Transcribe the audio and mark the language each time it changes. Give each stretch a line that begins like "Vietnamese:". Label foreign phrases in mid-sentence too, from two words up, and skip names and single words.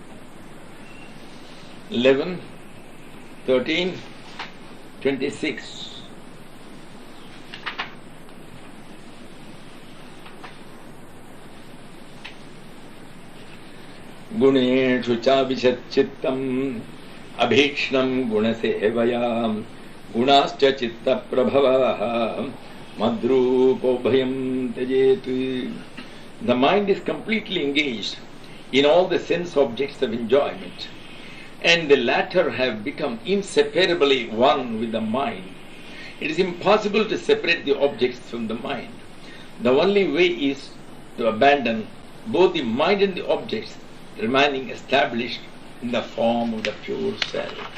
Sanskrit: 11, 13, 26 Guneshu chavishat chittam abhikshnam gunasevayam gunascha chitta prabhavaha madrupo bhayam tajet.
English: The mind is completely engaged in all the sense objects of enjoyment, and the latter have become inseparably one with the mind. It is impossible to separate the objects from the mind. The only way is to abandon both the mind and the objects, remaining established in the form of the pure self.